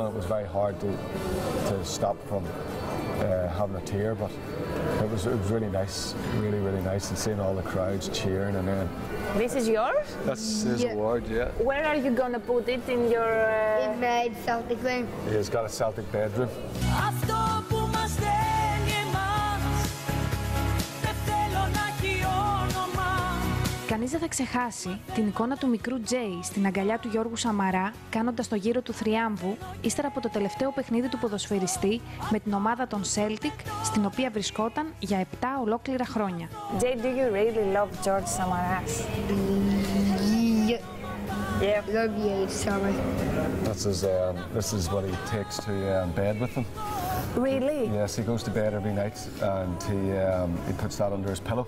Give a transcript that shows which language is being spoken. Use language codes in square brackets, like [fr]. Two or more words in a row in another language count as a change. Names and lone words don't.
[en] It was very hard to stop from having a tear, but it was really nice, really nice, and seeing all the crowds cheering. And then this is yours? That's his award, yeah. Where are you gonna put it in your? In my Celtic room. He's got a Celtic bedroom. [el] Κανείς δεν θα ξεχάσει την εικόνα του μικρού Τζέι στην αγκαλιά του Γιώργου Σαμαρά, κάνοντας το γύρο του θριάμβου, ύστερα από το τελευταίο παιχνίδι του ποδοσφαιριστή με την ομάδα των Celtic, στην οποία βρισκόταν για 7 ολόκληρα χρόνια. [en] Jay, do you really love George Samaras? Yeah, love you, Samar. This is what he takes to bed with him. Really? Yes, he goes to bed every night, and he puts that under his pillow.